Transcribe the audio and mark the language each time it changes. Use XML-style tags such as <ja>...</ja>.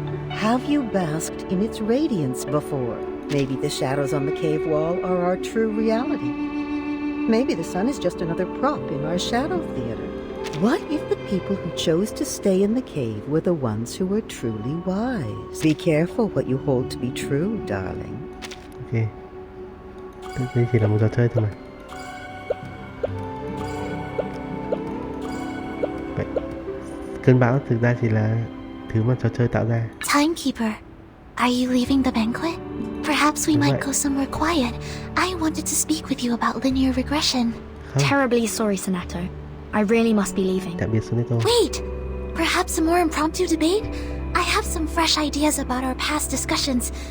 <en>Have you basked in its radiance before? Maybe the shadows on the cave wall are our true reality. Maybe the sun is just another prop in our shadow theater. What if the people who chose to stay in the cave were the ones who were truly wise? Be careful what you hold to be true, darling. Ok.</en> <vi>Đây chỉ là một trò chơi thôi mà. Vậy, cơn bão thực ra chỉ là thứ mà trò chơi tạo ra.</vi> <en>Timekeeper, are you leaving the banquet? Perhaps we might go somewhere quiet. I wanted to speak with you about linear regression. Terribly sorry, Sonato. I really must be leaving.</en> <vi>Tạm biệt Sonato.</vi> <en>Wait! Perhaps a more impromptu debate? I have some fresh ideas about our past discussions.</en>